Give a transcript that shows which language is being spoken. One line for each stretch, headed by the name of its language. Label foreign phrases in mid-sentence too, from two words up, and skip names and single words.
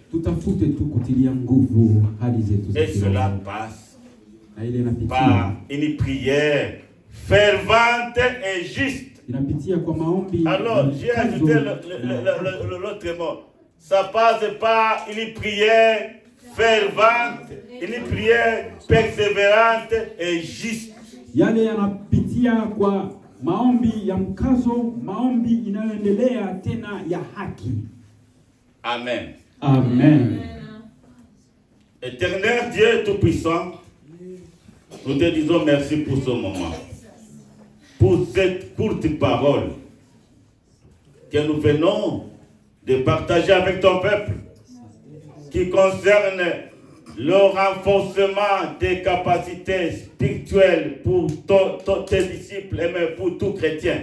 Swahili: Tutafute tu kutilia nguvu hali zetu za
French: Et
Swahili: kiroho.
French: cela passe
Swahili: inapitia
French: par une prière fervente et juste.
Swahili: Inapitia kwa maombi.
French: Alors, j'ai ajouté l'autre mot. Ça passe par une prière fervente, une prière persévérante et juste.
Swahili: Yale yanapitia kwa maombi ya mkazo, maombi inayoendelea tena ya haki. Amen. Amen.
French: Éternel Dieu Tout-Puissant, nous te disons merci pour ce moment, pour cette courte parole que nous venons de partager avec ton peuple, qui concerne le renforcement des capacités spirituelles pour tes disciples et même pour tout chrétien.